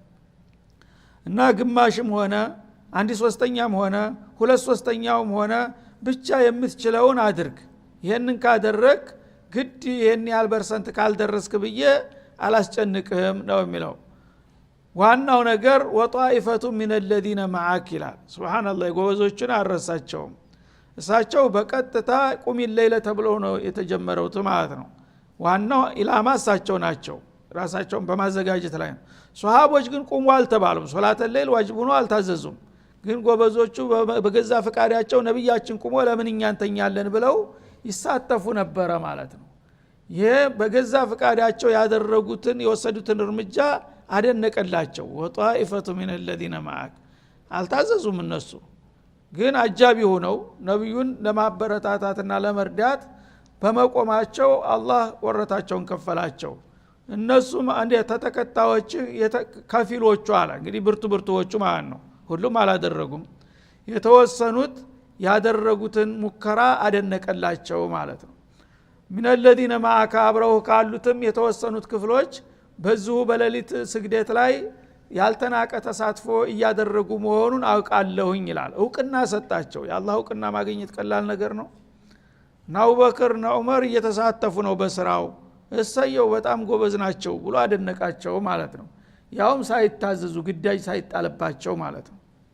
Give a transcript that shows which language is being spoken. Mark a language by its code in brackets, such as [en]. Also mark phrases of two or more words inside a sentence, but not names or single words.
[am] እና ግማሽም ሆነ 1/3ኛም ሆነ 2/3ኛውም ሆነ ብቻ የምትችለውን አድርግ። ይሄንን ካደረክ ግድ ይሄን ያህል % ካልደረስክ ብዬ አላስጨንቅህም ነው የሚለው። ዋናው ነገር [ar] وطائفة من الذين معك [am] ይላል። ሱብሃንአላህ ጎበዞችን አረሳቸውም። እሳቸው በቀጥታ [ar] قم الليل [am] ተብለው ነው የተጀመረው ማለት ነው። ዋናው ኢላማ እሳቸው ናቸው፣ ራሳቸውን በማዘጋጀት ላይ ነው። ሱሐቦች ግን ቁሙ አልተባሉም፣ [ar] صلاة الليل [am] ዋጅብ ሆኖ አልታዘዙም። ግን ጎበዞቹ በገዛ ፈቃዳቸው ነብያችን ቁሞ ለምን እኛ እንተኛለን ብለው ይሳተፉ ነበረ ማለት ነው። ይሄ በገዛ ፈቃዳቸው ያደረጉትን የወሰዱትን እርምጃ አደነቀላቸው። [ar] وطائفة من الذين معك [am] አልታዘዙም። እነሱ ግን አጃቢ ሆነው ነብዩን ለማበረታታትና ለመርዳት በመቆማቸው አላህ ወረታቸውን ከፈላቸው። እነሱም አንዴ ተተከታዮች ከፊሎቹ አለ እንግዲህ ብርቱዎቹ ማለት ነው። ሁሉም አላደረጉም። የተወሰኑት ያደረጉትን ሙከራ አደነቀላቸው ማለት ነው። [ar] من الذين معك [am] አብረው ካሉትም የተወሰኑት ክፍሎች በዚሁ በሌሊት ስግደት ላይ ያልተናቀ ተሳትፎ እያደረጉ መሆኑን አውቃለሁኝ ይላል። እውቅና ሰጣቸው። የአላህ እውቅና ማግኘት ቀላል ነገር ነው። አቡበክር እና ዑመር እየተሳተፉ ነው በስራው፣ እሰየው በጣም ጎበዝ ናቸው ብሎ አደነቃቸው ማለት ነው። ያውም ሳይታዘዙ ግዳጅ ሳይጣልባቸው ማለት ነው።